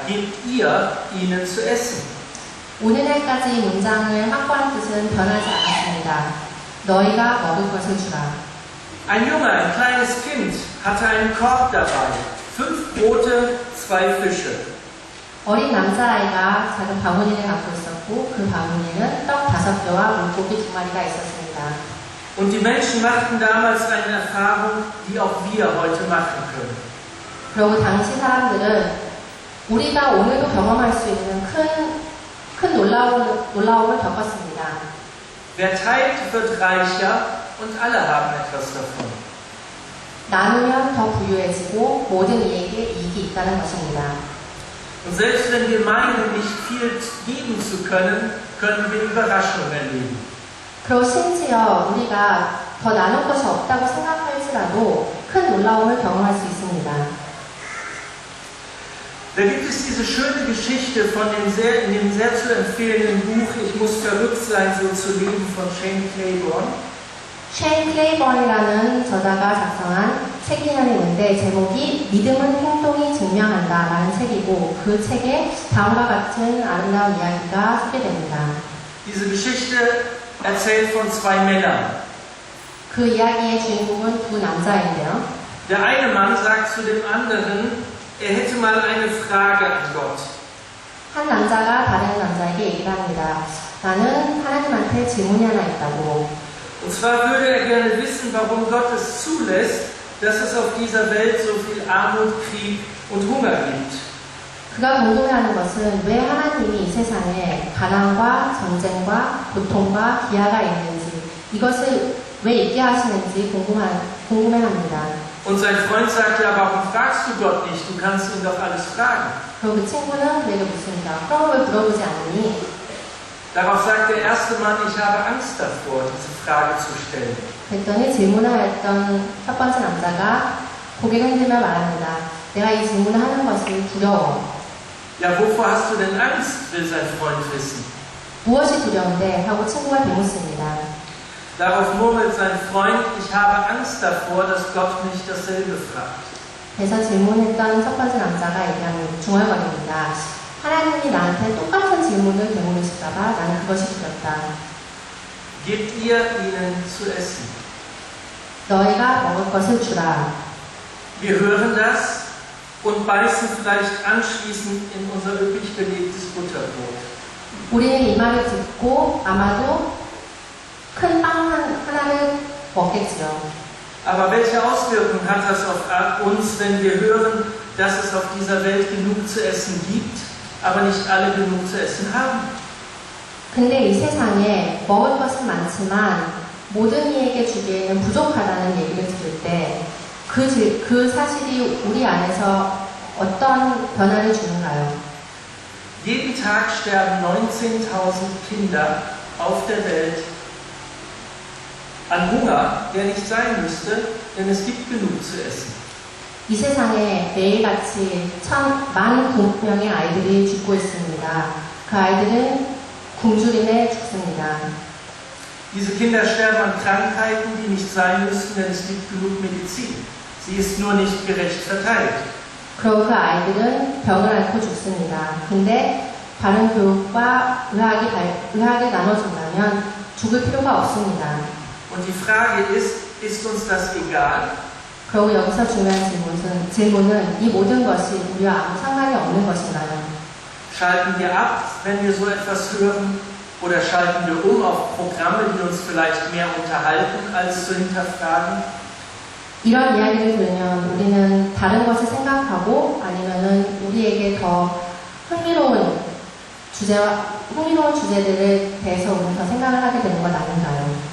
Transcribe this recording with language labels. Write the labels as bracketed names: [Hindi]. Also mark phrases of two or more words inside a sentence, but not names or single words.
[German] Gebt ihr ihnen zu essen. [Korean] 오늘날까지 이 문장을 확보한 뜻은 변하지 않았습니다. 너희가 먹을 것을 주라. [German] Ein Junge, ein kleines Kind, hatte einen Korb dabei. 5 Brote, 2 Fische. [Korean] 어린 남자아이가 작은 바구니를 갖고 있었고 그 바구니에는 떡 5개와 물고기 2마리가 있었습니다. [German] Und die Menschen machten damals eine Erfahrung, die auch wir heute machen können. [Korean] 그리고 당시 사람들은 우리가 오늘도 경험할 수 있는 큰 놀라움을 겪었습니다. [German] Wer teilt, wird reicher und alle haben etwas davon. [Korean] 나누면 더 부유해지고 모든 이에게 이익이 있다는 것입니다. [German] Und selbst wenn wir meinen, nicht viel geben zu können, können wir Überraschungen erleben. [Korean] 그리고 심지어 우리가 더 나눌 것이 없다고 생각할지라도 큰 놀라움을 경험할 수 있습니다. [German] Da gibt es diese schöne Geschichte von in dem sehr zu empfehlenden Buch Ich muss verrückt sein, so zu leben von Shane Claiborne. [Korean] 셰인 클레이번이라는 저자가 작성한 책이 하나 있는데 제목이 믿음은 행동이 증명한다 라는 책이고 그 책에 다음과 같은 아름다운 이야기가 소개됩니다. [German] Diese Geschichte erzählt von zwei Männern. [Korean] 그 이야기의 주인공은 두 남자인데요. [German] Der eine Mann sagt zu dem anderen, er hätte mal eine Frage an Gott. [Korean] 한 남자가 다른 남자에게 얘기를 합니다. 나는 하나님한테 질문이 하나 있다고. [German] Und zwar würde er gerne wissen, warum Gott es zulässt, dass es auf dieser Welt so viel Armut, Krieg und Hunger gibt. [Korean] 그가 궁금해하는 것은 왜 하나님이 이 세상에 가난과 전쟁과 고통과 기아가 있는지, 이것을 왜 있게 하시는지 궁금해합니다. [German] Und sein Freund sagt, ja, warum fragst du Gott nicht? Du kannst ihn doch alles fragen. [Korean] 그리고 그 친구는 그에게 묻습니다. 그럼 왜 물어보지 않니? [German] Darauf sagt der erste Mann, ich habe Angst davor, diese Frage zu stellen. [Korean] 그랬더니 질문하였던 첫 번째 남자가 고개를 흔들며 말합니다. 내가 이 질문을 하는 것이 두려워. [German] Ja, wovor hast du denn Angst, will sein Freund wissen. [Korean] 무엇이 두려운데? 하고 친구가 되묻습니다. [German] Darauf murmelt sein Freund, ich habe Angst davor, dass Gott mich dasselbe fragt. [Korean] 그래서 질문했던 첫 번째 남자가 얘기하는 중얼거립니다. 하나님이 나한테 똑같은 질문을 되물으실까봐 나는 그것이 두렵다. [German] Gebt ihr ihnen zu essen. [Korean] 너희가 먹을 것을 주라. [German] Wir hören das und beißen vielleicht anschließend in unser üppig belegtes Butterbrot. [Korean] 우리는 이 말을 듣고 아마도 큰 빵 하나를 먹겠지요. [German] Aber welche Auswirkungen hat das auf uns, wenn wir hören, dass es auf dieser Welt genug zu essen gibt, aber nicht alle genug zu essen haben? [Korean] 근데 이 세상에 먹을 것은 많지만 모든 이에게 주기에는 부족하다는 얘기를 들을 때 그 사실이 우리 안에서 어떤 변화를 주는가요? [German] Jeden Tag sterben 19.000 Kinder auf der Welt an Hunger, der nicht sein müsste, denn es gibt genug zu essen. [Korean] 이 세상에 매일같이 많은 명의 아이들이 죽고 있습니다. 그 아이들은 굶주림에 죽습니다. [German] Diese Kinder sterben an Krankheiten, die nicht sein müssten, denn es gibt genug Medizin. Sie ist nur nicht gerecht verteilt. [Korean] 그리고 그 아이들은 병을 앓고 죽습니다. 근데 바른 교육과 의학이 나눠준다면 죽을 필요가 없습니다. [German] Und die Frage ist uns das egal? [Korean] 그리고 여기서 중요한 질문은 이 모든 것이 우리와 아무 상관이 없는 것인가요? [German] Schalten wir ab, wenn wir so etwas hören? Oder schalten wir auf Programme, die uns vielleicht mehr unterhalten, als zu hinterfragen? [Korean] 이런 이야기를 들으면 우리는 다른 것을 생각하고 아니면은 우리에게 더 흥미로운 주제들에 대해서 우리는 더 생각을 하게 되는 것 아닌가요?